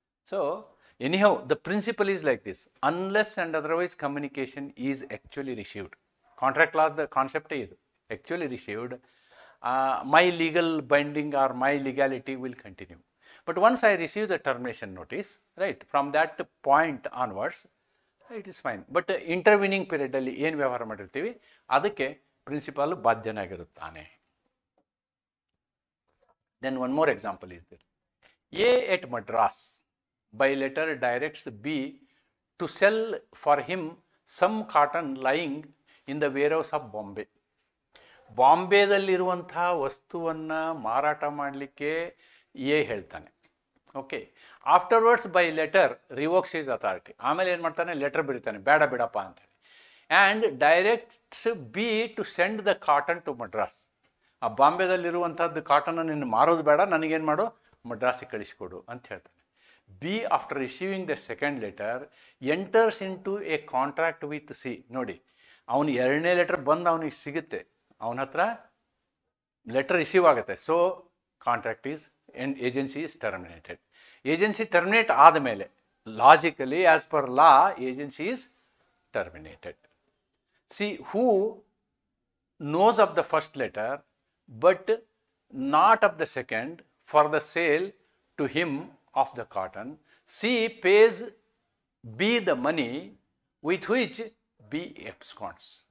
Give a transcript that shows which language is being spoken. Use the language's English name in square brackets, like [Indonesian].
[English] So, anyhow, the principle is like this. Unless and otherwise communication is actually received. Contract law, the concept is actually received. My legal binding or my legality will continue. But once I receive the termination notice, right, from that point onwards, it is fine. But intervening period [Kannada] ಅಲ್ಲಿ ಏನು ವ್ಯವಹಾರ ಮಾಡಿರ್ತೀವಿ ಅದಕ್ಕೆ principal ಬಾಧ್ಯನಾಗಿರುತ್ತಾನೆ. [English] Then one more example is there. A at Madras by letter directs B to sell for him some cotton lying in the warehouse of Bombay. [Kannada] ಬಾಂಬೆದಲ್ಲಿರುವಂತಹ ವಸ್ತುವನ್ನು ಮಾರಾಟ ಮಾಡಲಿಕ್ಕೆ A ಹೇಳ್ತಾನೆ. [English] Okay, afterwards by letter revokes his authority. [Kannada] ಆಮೇಲೆ ಏನು ಮಾಡ್ತಾನೆ, letter ಬರೀತಾನೆ ಬೇಡ ಬಿಡಪ್ಪ ಅಂತೇಳಿ. [English] And directs B to send the cotton to Madras. [Kannada] ಆ ಬಾಂಬೆದಲ್ಲಿರುವಂಥದ್ದು ಕಾಟನ್ ನಿನ್ನ ಮಾರೋದು ಬೇಡ, ನನಗೇನು ಮಾಡು, ಮಡ್ರಾಸಿಗೆ ಕಳಿಸ್ಕೊಡು ಅಂತ ಹೇಳ್ತಾನೆ. [English] B after receiving the second letter enters into a contract with C. [Kannada] ನೋಡಿ, ಅವನು ಎರಡನೇ ಲೆಟರ್ ಬಂದು ಅವನಿಗೆ ಸಿಗುತ್ತೆ, ಅವನ ಹತ್ರ ಲೆಟರ್ ರಿಸೀವ್ ಆಗುತ್ತೆ. [English] So contract is and agency is terminated. Agency terminate [Kannada] ಆದಮೇಲೆ [English] logically as per law agency is terminated. See, who knows of the first letter but not of the second for the sale to him of the cotton, C pays B the money with which B absconds.